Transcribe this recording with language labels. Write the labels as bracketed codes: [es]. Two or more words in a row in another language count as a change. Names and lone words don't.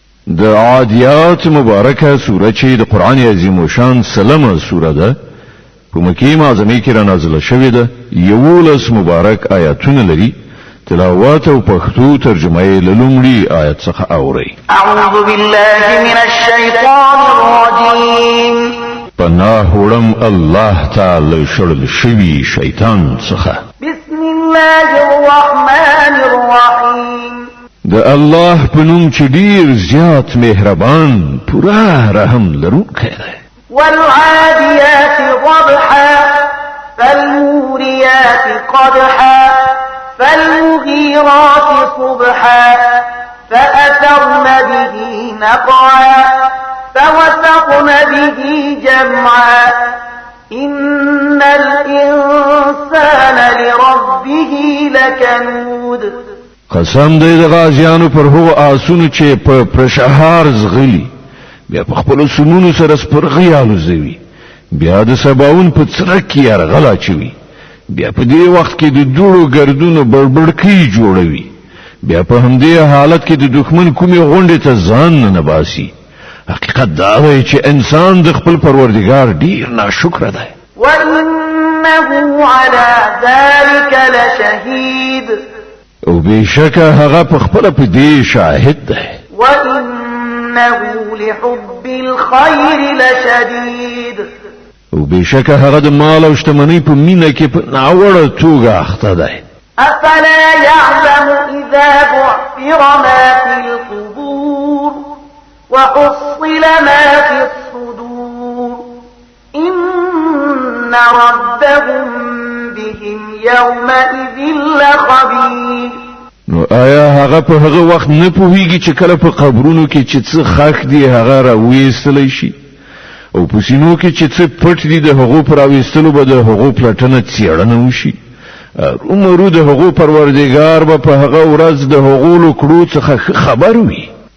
[ps] د عادیات مبارکه سوره چې د قران عظیم شان سلمه سوره ده په مکه معظمه کې را نازله شوې ده 11 مبارک آیاتونه لري تلاوت او پښتو ترجمه یې لومړی آیت څخه اوري [ar] اعوذ بالله من الشیطان الرجیم [ps] پناه وړم الله تعالی شړل شوی شیطان څخه [ar] بسم الله الرحمن الرحیم [ps] د الله په نوم چې ډیر زیات مهربان پوره رحم لرونکی دی [ar] والعاديات ضبحا فالموريات قدحا فالمغيرات صبحا فأثرن به نقعا فوسطن به جمعا إن الإنسان لربه لكنود [ps] قسم دې د غازیانو پر هغو آسونو چې په پرشهار زغلی بیا په خپل سنونو سره سپرغي الوزوي بیا د سباون په څرک کې ارغلا چوي بیا په دې وخت کې د دوړو ګردونو بړبړکی جوړوي بیا په همدې حالت کې د دښمن کومي غونډې ته ځان نه باسي حقیقت دا دی چې انسان د خپل پروردګار ډیر ناشکر دی [ar] وإنه على ذلك لشهيد [ps] او بشکه هغه په خپل په دې شاهد دی [ar] وإنه لحب الخير لشديد [ps] او بشکه هغه د مال او شتمنۍ په مینه کې په ناوړه توګه اخته دی [ar] أفلا يعلم إذا بعثر ما في القبور وحصل ما في الصدور إن ربهم بهم يومئذ لخبير [ps] نو آیا هغه په هغه وخت نه پوهیږي چې کله په قبرونو کې چې څه خاک دی هغه راوېستلی شي او په سینو کې چې څه پټ دي د هغو پر راوېستلو به د هغو پلټنه څېړنه وشي عمرو د هغو پروردګار به په هغه ورځ د هغو لکړو څخه خبر وي